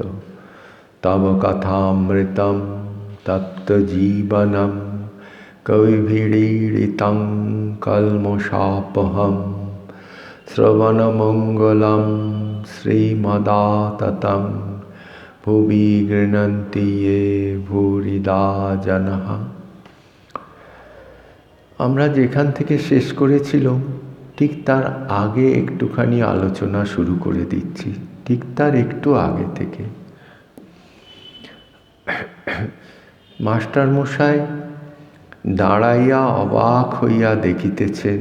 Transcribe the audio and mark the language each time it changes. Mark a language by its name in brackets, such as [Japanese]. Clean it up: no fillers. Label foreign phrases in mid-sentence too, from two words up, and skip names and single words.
[Sanskrit] तव कथामृतं तप्तजीवनं कविभिरीडितं कल्मषापहम् श्रवणमंगलं श्रीमदाततं भुवि गृह्णन्ति ये भूरिदा जनः। [Bangla] আমরা যেখান থেকে শেষ করেছিলাম ঠিক তার আগে একটুখানি আলোচনা শুরু করে দিচ্ছি, ঠিক তার একটু আগে থেকে। মাস্টারমশাই দাঁড়াইয়া অবাক হইয়া দেখিতেছেন।